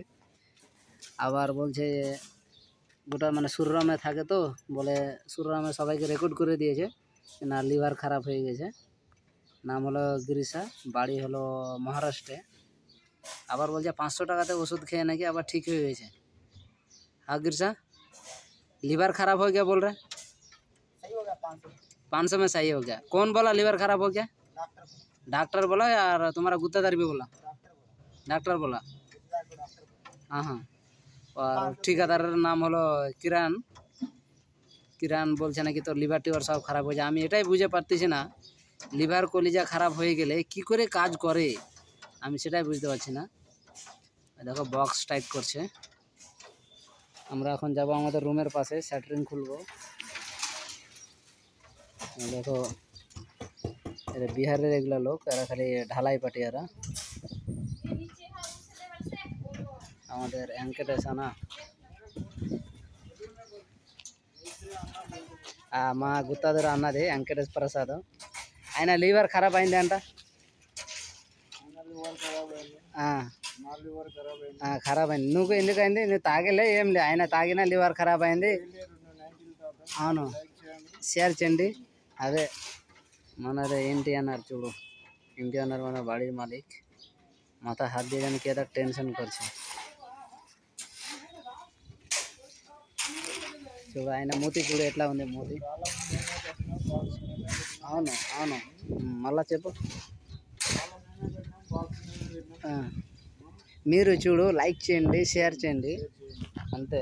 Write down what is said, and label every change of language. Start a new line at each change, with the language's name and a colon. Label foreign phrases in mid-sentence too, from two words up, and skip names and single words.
Bangla: আবার বলছে গোটা মানে সুররামে থাকে, তো বলে সুররামে সবাইকে রেকর্ড করে দিয়েছে না লিভার খারাপ হয়ে গেছে। নাম হলো গিরিশা, বাড়ি হলো মহারাষ্ট্রে। আবার বলছে 500 টাকাতে ওষুধ খেয়ে নাকি আবার ঠিক হয়ে গেছে।
Hindi: हाँ गिरसा, लीवर खराब हो गया बोल रहे? सही हो गया, 500 में सही हो गया। कौन बोला लीवर खराब हो गया? डॉक्टर बोला या तुम्हारा गुत्तादार भी बोला? डॉक्टर बोला। हाँ हाँ। और ठेकेदार नाम हलो किरान। किरान
Bangla: बोलছে নাকি তোর লিভার টিভার সব খারাপ হয়ে যায়। আমি এটাই বুঝে পারতেছি না, লিভার কলিজা খারাপ হয়ে গেলে কি করে কাজ করে, আমি সেটাই বুঝতে পারছি না। দেখো বক্স টাইট করছে। আমরা এখন যাব আমাদের রুমের পাশে, শাটারিং খুলবো। দেখো এরা বিহারের এগুলা লোক, এরা খালি ঢালাই পাটি। এরা আমাদের ভেঙ্কটেশ না
Telugu: మా గుత్తాదూరు అన్నది వెంకటేష్ ప్రసాద్. ఆయన లివర్ ఖరాబ్ అయింది అంట. ఖరాబ్ అయింది. నువ్వు ఎందుకైంది? నువ్వు తాగలే ఏం లే, ఆయన తాగినా లివర్ ఖరాబ్ అయింది. అవును, షేర్ చేయండి. అదే మనదే ఏంటి అన్నారు చూడు, ఏంటి అన్నారు మన
Bangla: বাড়ির মালিক, মাথা হাত দিয়ে জানি কি একটা টেনশন করছে చూడు.
Telugu: ఆయన మూతి చూడు ఎట్లా ఉంది మూతి. అవును అవును, మళ్ళా చెప్పు. మీరు చూడు, లైక్ చేయండి, షేర్ చేయండి, అంతే.